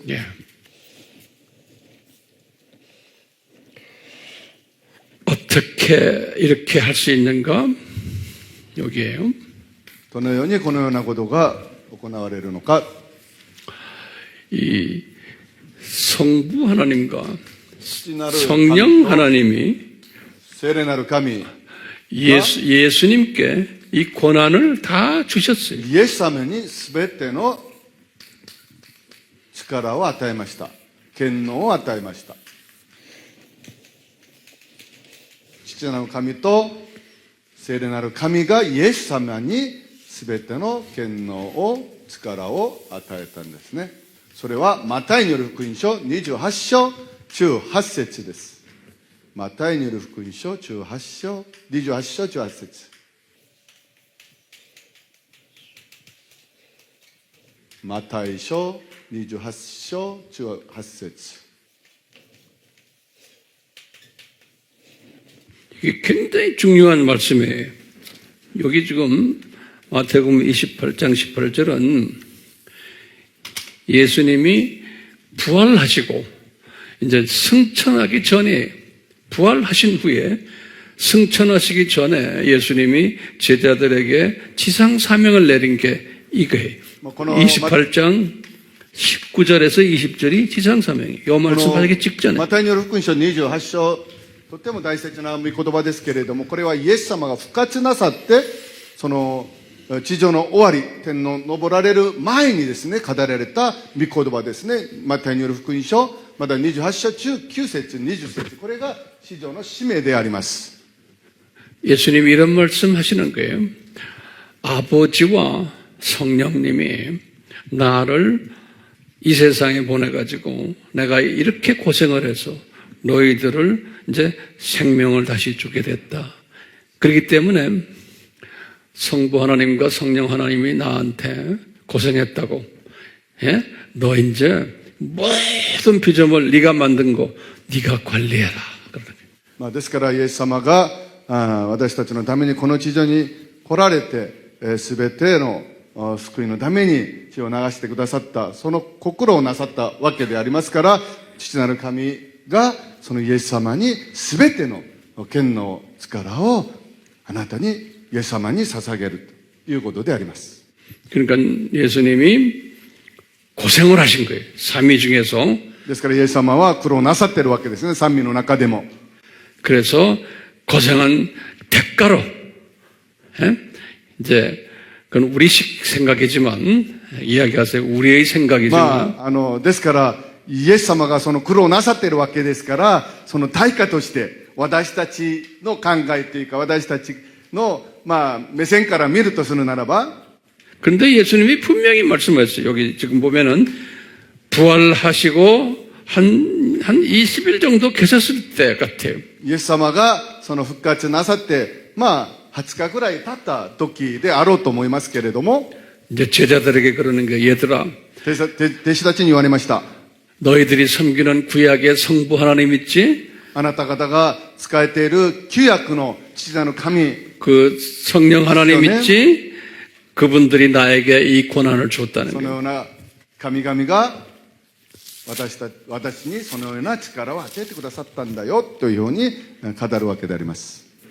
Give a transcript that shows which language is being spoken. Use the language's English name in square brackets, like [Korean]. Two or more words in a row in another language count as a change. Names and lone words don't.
[Korean] 예. 어떻게 이렇게 할 수 있는가? 여기에요. [Japanese] どのようにこのようなことが行われるのか [Korean] 이 성부 하나님과 [Japanese] 父なる [Korean] 성령 [Japanese] 神と [Korean] 하나님이 [Japanese] 聖霊なる神 [Korean] 예수님께 이 권한을 다 주셨어요. [Japanese] イエス様にすべての力を与えました。権能を与えました。父なる神と聖霊なる神がイエス様に全ての権能を、力を与えたんですね。それはマタイによる福音書28章18節です。マタイによる福音書28章18節。マタイ書28章18節. [Korean] 이게 굉장히 중요한 말씀이에요. 여기 지금 마태복음 28장 18절은 예수님이 부활하시고 이제 승천하기 전에 부활하신 후에 승천하시기 전에 예수님이 제자들에게 지상 사명을 내린 게 이거예요. 28장 19절에서 20절이 지상 사명이에요. 이 말씀하기 직전에. [Japanese] マタイによる福音書28章、とっても大切な御言葉ですけれども、これはイエス様が復活なさって、その地上の終わり、天の昇られる前にですね、語られた御言葉ですね。マタイによる福音書、まだ28章中9節、20節、これが地上の使命であります。 [Korean] 예수님이 이런 말씀 하시는 거예요. 아버지와 성령님이 나를 이 세상에 보내가지고 내가 이렇게 고생을 해서 너희들을 이제 생명을 다시 주게 됐다. 그렇기 때문에 성부 하나님과 성령 하나님이 나한테 고생했다고. 예? 너 이제 모든 피조물 네가 만든 거 네가 관리해라. 그러더니. [Japanese] ですからイエス様が私たちのためにこの地上に来られて、すべての救いのために血を流してくださった、その心をなさったわけでありますから、父なる神がそのイエス様にすべての権能、力をあなたに、イエス様に捧げるということであります。 [Korean] 그러니까 예수님이 고생을 하신 거예요. 삼위 중에서. [Japanese] ですからイエス様は苦労なさっているわけですね、三位の中でも。 [Korean] 그래서 고생한 대가로, 예? 이제 그건 우리식 생각이지만 이야기하세요. 우리의 생각이지만. [Japanese] ですからイエス様がその苦労なさっているわけですから、その対価として私たちの考えというか、私たちの目線から見るとするならば、 [Korean] 그런데 예수님이 분명히 말씀하셨어요. 여기 지금 보면은 부활하시고 한 20일 정도 계셨을 때 같아요. [Japanese] イエス様がその復活なさって、20日ぐらい経った時であろうと思いますけれども、 [Korean] 이제 제자들에게 그러는 게 얘들아, [Japanese] 弟子たちに言われました。 [Korean] 너희들이 섬기는 구약의 성부 하나님 있지? [Japanese] あなた方が仕えている旧約の父なる神、 [Korean] 그 성령 하나님 그러네. 있지? 그분들이 나에게 이 권한을 줬다는 [Japanese] その [Korean] 거예요. [Japanese] ような神々が私にそのような力を与えてくださったんだよというように語るわけであります。